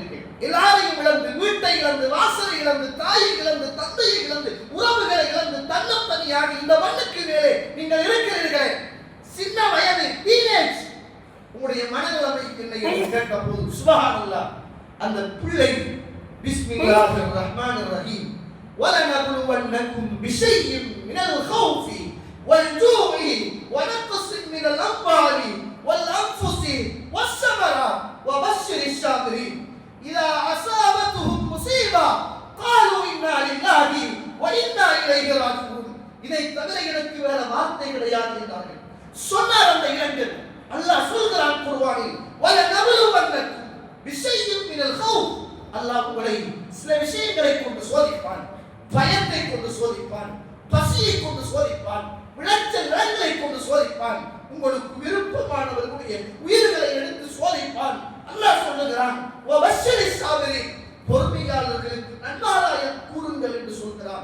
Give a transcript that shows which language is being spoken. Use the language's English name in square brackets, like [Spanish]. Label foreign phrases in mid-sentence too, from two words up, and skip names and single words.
[Tamil] எல்லாரையும் இழந்து, வீட்டை இழந்து, வாசலை இழந்து, தாயை இழந்து, தந்தையை இழந்து, உறவுகளை இழந்து, தன்னந்தனியாக இந்த மண்ணுக்கு மேலே நீங்கள் இருக்கிறீர்கள். சின்ன வயது, டீனேஜ், உங்களுடைய மனநிலைமை என்ன என்று கேட்ட போது சுப்ஹானல்லாஹ், அந்த பிள்ளை [Arabic] بسم الله الرحمن الرحيم وَلَنَبْلُوَنَّكُمْ بِشَيْءٍ مِنَ الْخَوْفِ وَالْجُوعِ وَنَقْصٍ مِنَ الْأَمْوَالِ وَالْأَنْفُسِ وَالثَّمَرَاتِ وَبَشِّرِ الصَّابِرِينَ إِذَا أَصَابَتْهُمْ مُصِيبَةٌ قَالُوا إِنَّا لِلَّهِ وَإِنَّا إِلَيْهِ راجعون. [Tamil] இதை தவிர எனக்கு வேற வார்த்தை கிடையாது என்றார்கள். சொன்னார் அந்த இளைஞர். அல்லாஹ் சொல்கிறான் குர்ஆனில், [Arabic] وَلَنَبْلُوَنَّكُمْ بِشَيْءٍ مِنَ الْخَوْفِ, [Tamil] அல்லாஹ் உங்களை சில விஷயங்களை கொண்டு சோதிப்பான். பயத்தை கொண்டு சோதிப்பான், பசியை கொண்டு சோதிப்பான், விளைச்சல் நிலங்களை கொண்டு சோதிப்பான், உங்களுக்கு விருப்பமானவர்களுடைய உயிர்களை எடுத்து சோதிப்பான். அல்லாஹ் சொல்லுகிறான், [Arabic] وبشر الصابرين, [Tamil] பொறுமையாளர்களுக்கு நன்மாராயம் கூறுங்கள் என்று சொல்கிறான்.